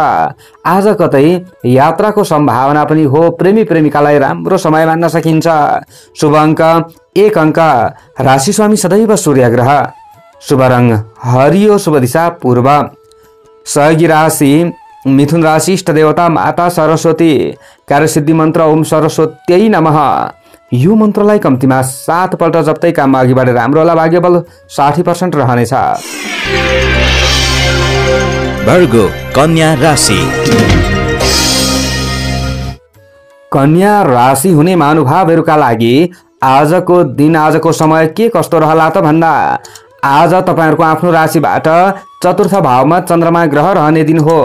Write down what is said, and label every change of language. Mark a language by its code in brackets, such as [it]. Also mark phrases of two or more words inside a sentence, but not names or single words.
[ne] आज कतै यात्राको सम्भावना पनि हो। प्रेमी प्रेमिकालाई राम्रो समय मान्न सकिन्छ। शुभ अंक 1 अंक, राशि स्वामी सदैव सूर्य ग्रह, शुभ रंग हरियो, शुभ दिशा पूर्व। सहयोगी राशि मिथुन राशि, इष्ट देवता माता सरस्वती, कार्यसिद्धि मन्त्र [sa] ओम सरस्वत्यै नमः। [ne] यो मन्त्रलाई कम्तीमा 7 पल्ट जप्दै काममा अघि बढेर राम्रो होला। भाग्यबल 60% रहनेछ। वर्गो कन्या राशि। कन्या राशि हुने महानुभावहरूका लागि आजको दिन, आजको समय के कस्तो रहला त भन्दा आज तपाईहरुको आफ्नो राशिबाट चतुर्थ भावमा चन्द्रमा ग्रह रहने दिन हो।